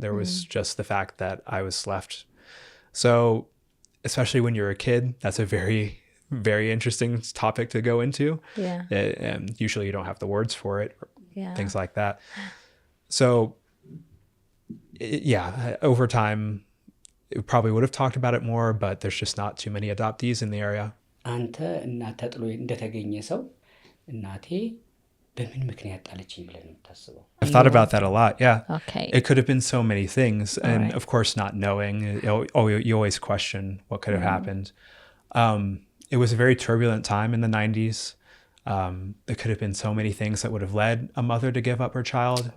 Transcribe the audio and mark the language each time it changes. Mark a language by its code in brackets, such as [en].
[en] There was just the fact that I was left. So, especially when you're a kid, that's a very, very interesting topic to go into. yeah And usually you don't have the words for it, or yeah things like that. So, yeah, over time, it probably would have talked about it more, but there's just not too many adoptees in the area. [am] አንተ እናት ተጥሎ እንደተገኘ ሰው እናቴ በምን ምክንያት ጣለችኝ ብለህ ነው የምታስበው? [en] I've thought about that a lot, yeah. okay It could have been so many things. And right. of course, not knowing, you always question what could have happened. It was a very turbulent time in the 90s. There could have been so many things that would have led a mother to give up her child.